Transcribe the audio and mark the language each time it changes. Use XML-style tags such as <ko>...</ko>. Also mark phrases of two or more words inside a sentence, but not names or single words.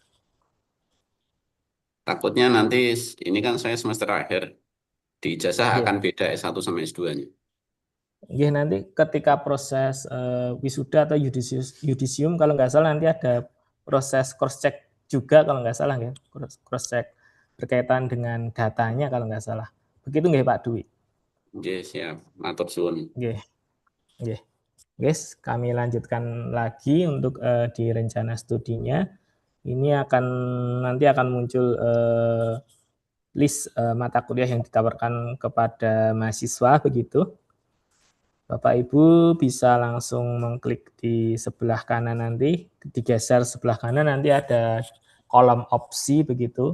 <id>Takutnya nanti ini kan saya semester akhir, di ijazah akan beda S1 sama S2-nya. Nanti ketika proses wisuda atau yudisium kalau nggak salah nanti ada proses</id> <en>cross check</en> <id>juga kalau nggak salah ya,</id> <en>cross check</en> <id>berkaitan dengan datanya kalau nggak salah. Begitu nggih Pak Dwi?</id> <jv>Nggih, siap. Matur suwun. Nggih.</jv> <id>Guys, kami lanjutkan lagi untuk di rencana studinya. Ini nanti akan muncul list mata kuliah yang ditawarkan kepada mahasiswa begitu. Bapak Ibu bisa langsung mengklik di sebelah kanan nanti, digeser sebelah kanan nanti ada kolom opsi begitu.</id>